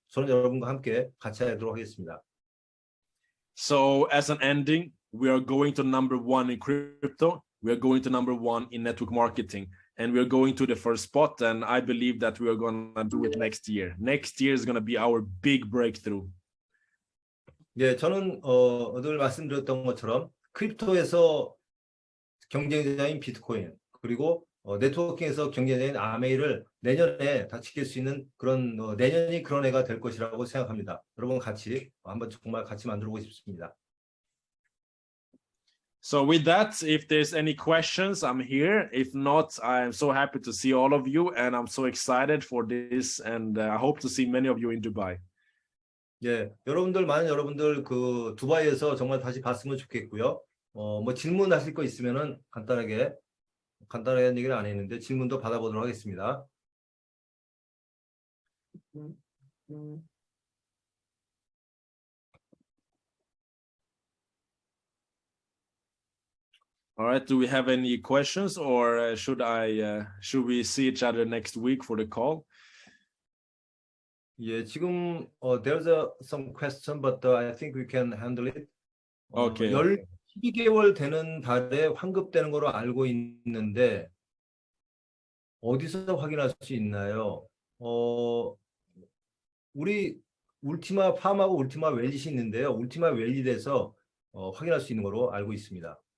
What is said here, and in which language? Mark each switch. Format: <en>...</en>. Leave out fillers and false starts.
<ko>저는 여러분과 함께 같이 하도록 하겠습니다.</ko> <en>So as an ending, we are going to number 1 in crypto. We are going to number 1 in network marketing. And we're going to the first spot, and I believe that we are going to do it next year. Next year is going to be our big breakthrough.</en> <ko>네, 저는 늘 말씀드렸던 것처럼 크립토에서 경쟁자인 비트코인 그리고 네트워킹에서 경쟁자인 아메이를 내년에 다 지킬 수 있는 그런 내년이 그런 해가 될 것이라고 생각합니다. 여러분 같이 한번 정말 같이 만들고 싶습니다.</ko> <en>So with that, if there's any questions, I'm here. If not, I'm so happy to see all of you, and I'm so excited for this, and I hope to see many of you in Dubai.</en> <ko>예, 많은 여러분들 그 두바이에서 정말 다시 봤으면 좋겠고요. 뭐 질문하실 거 있으면은 간단하게 얘기를 안 했는데 질문도 받아보도록 하겠습니다.</ko> <en>All right. Do we have any questions, or should we see each other next week for the call?</en> <ko>예, 지금</ko> <en>there's some question, but I think we can handle it. Okay.</en> <ko>12개월 되는 달에 환급되는 거로 알고 있는데 어디서 확인할 수 있나요? 우리 울티마 팜하고 울티마 웰릿이 있는데요. 울티마 웰릿에서 확인할 수 있는 거로 알고 있습니다.</ko>